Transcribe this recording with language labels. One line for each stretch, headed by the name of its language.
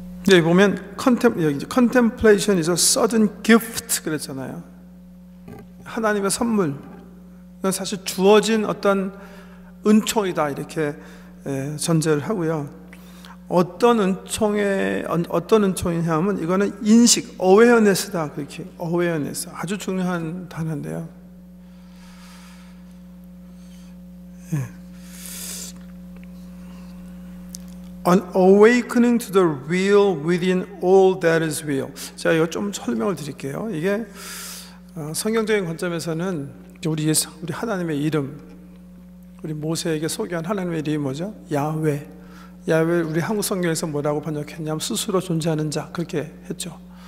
Korean: 여기 보면
English: contemplation is a sudden gift
Korean: 그랬잖아요. 하나님의 선물, 사실 주어진 어떤 은총이다 이렇게 전제를 하고요. 어떤 은총이냐면 이거는 인식, awareness다 그렇게. awareness 아주 중요한 단어인데요.
English: An awakening to the real within all that is real.
Korean: 제가 이거 좀 설명을 드릴게요. 이게 성경적인 관점에서는 우리 하나님의 이름, 우리 모세에게 소개한 하나님의 이름이 뭐죠? 야훼. 야훼 우리 한국 성경에서 뭐라고 번역했냐면 스스로 존재하는 자 그렇게 했죠.